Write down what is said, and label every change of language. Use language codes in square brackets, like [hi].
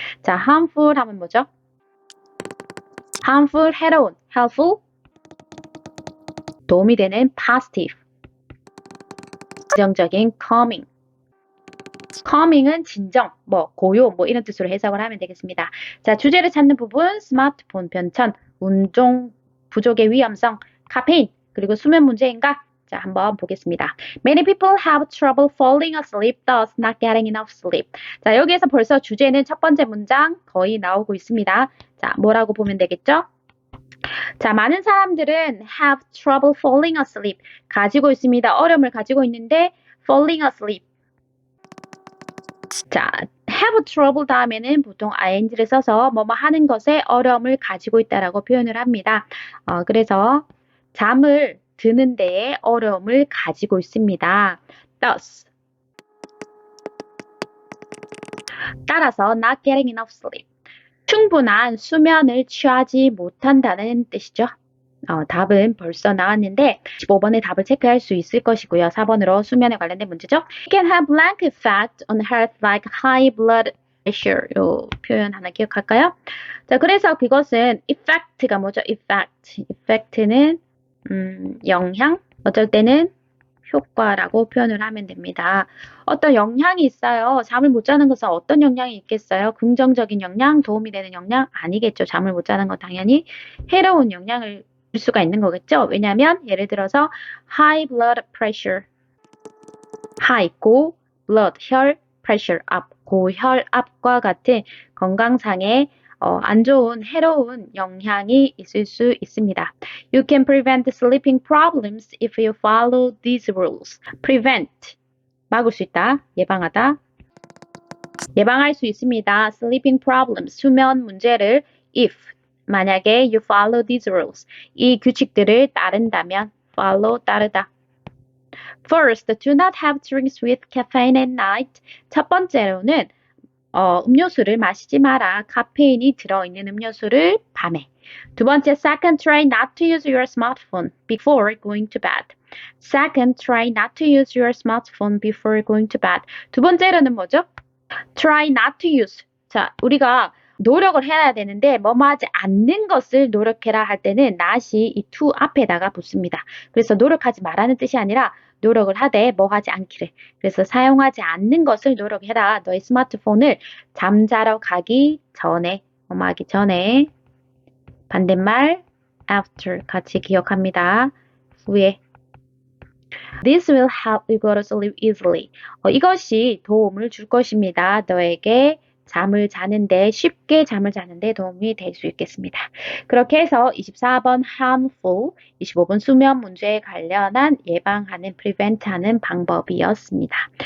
[ko] 자, harmful 하면 뭐죠? harmful, 해로운, helpful, 도움이 되는 positive, 긍정적인 calming. calming은 진정, 고요, 이런 뜻으로 해석을 하면 되겠습니다. 자, 주제를 찾는 부분, 스마트폰 변천, 운동 부족의 위험성, 카페인, 그리고 수면 문제인가? 자, 한번 보겠습니다. [en] Many people have trouble falling asleep, thus not getting enough sleep. [ko] 자, 여기에서 벌써 주제는 첫 번째 문장 거의 나오고 있습니다. 자, 뭐라고 보면 되겠죠? [en] 자, [ko] 많은 사람들은 [en] have trouble falling asleep. [ko] 가지고 있습니다. 어려움을 가지고 있는데 falling asleep. 자, have trouble 다음에는 보통 ing를 써서 뭐뭐 하는 것에 어려움을 가지고 있다라고 표현을 합니다. 그래서 잠을 드는 데에 어려움을 가지고 있습니다. [en] thus. [ko] 따라서 [en] not getting enough sleep. [ko] 충분한 수면을 취하지 못한다는 뜻이죠. 답은 벌써 나왔는데 15번의 답을 체크할 수 있을 것이고요. 4번으로 수면에 관련된 문제죠. [en] It can have blank effect on health like high blood pressure. [ko] 요 표현 하나 기억할까요? 자, 그래서 그것은 effect가 뭐죠? effect는 영향, 어쩔 때는 효과라고 표현을 하면 됩니다. 어떤 영향이 있어요. 잠을 못 자는 것은 어떤 영향이 있겠어요? 긍정적인 영향, 도움이 되는 영향? 아니겠죠. 잠을 못 자는 건 당연히 해로운 영향을 줄 수가 있는 거겠죠. 왜냐하면 예를 들어서 high blood pressure, high, 고, blood, 혈, pressure, 압, 고혈압과 같은 건강상의 안 좋은 해로운 영향이 있을 수 있습니다. [en] You can prevent sleeping problems if you follow these rules. [ko] Prevent, 막을 수 있다, 예방하다. 예방할 수 있습니다. Sleeping problems, 수면 문제를 if, 만약에 [en] you follow these rules, [ko] 이 규칙들을 따른다면 follow, 따르다. [en] First, do not have drinks with caffeine at night. [ko] 첫 번째로는 음료수를 마시지 마라. 카페인이 들어있는 음료수를 밤에. 두 번째, [en] second, try not to use your smartphone before going to bed. Second, try not to use your smartphone before going to bed. [ko] 두 번째로는 뭐죠? [en] Try not to use. [ko] 자, 우리가 노력을 해야 되는데 뭐뭐 하지 않는 것을 노력해라 할 때는 not이 이 to 앞에다가 붙습니다. 그래서 노력하지 말라는 뜻이 아니라 노력을 하되 뭐 하지 않기를. 그래서 사용하지 않는 것을 노력해라. 너의 스마트폰을 잠자러 가기 전에, 뭐뭐 하기 전에. 반대말 after 같이 기억합니다. 후에. [en] This will help you go to sleep easily. [ko] 이것이 도움을 줄 것입니다. 너에게 잠을 자는데 쉽게 잠을 자는데 도움이 될 수 있겠습니다. 그렇게 해서 24번 harmful, 25번 수면 문제에 관련한 예방하는 prevent하는 방법이었습니다.